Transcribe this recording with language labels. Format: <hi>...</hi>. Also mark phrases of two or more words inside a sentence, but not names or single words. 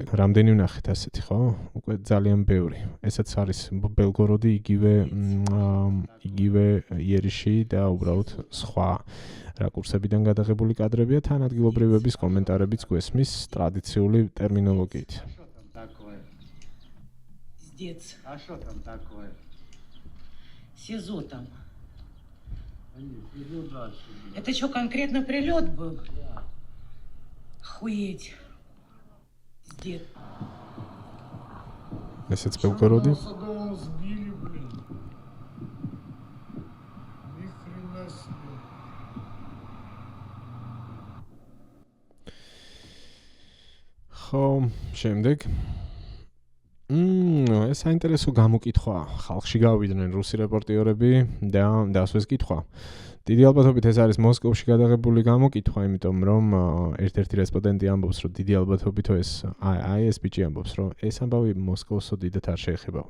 <ka>რამდენი ვნახეთ ასეთი, ხო? უკვე ძალიან ბევრი. ესაც არის ბელგოროდი, იგივე იერიში და უბრალოდ სხვა რაკურსებიდან გადაღებული კადრებია, თან ადგილობრივების კომენტარებიც გვესმის ტრადიციული ტერმინოლოგიით.</ka> <ru>А что там такое? СИЗО там. Это что, конкретно прилет был? Охуеть. Дед.</ru> <ka>Ესეც ბელგოროდი.</ka> <ru>Сбили, блин. Ни хрена себе.</ru> <ka>ხო, შემდეგ ეს საინტერესო გამოკითხვა. ხალხში გავიდნენ რუსი რეპორტიორები და დასვეს კითხვა. დიდი ალბათობით ეს არის მოსკოვში გადაღებული გამოკითხვა, იმიტომ რომ ერთ-ერთი რესპონდენტი ამბობს, რომ დიდი ალბათობით ეს ეს ბიჭი ამბობს, რომ ეს ამბავი მოსკოვსო დიდად არ შეეხებაო.</ka>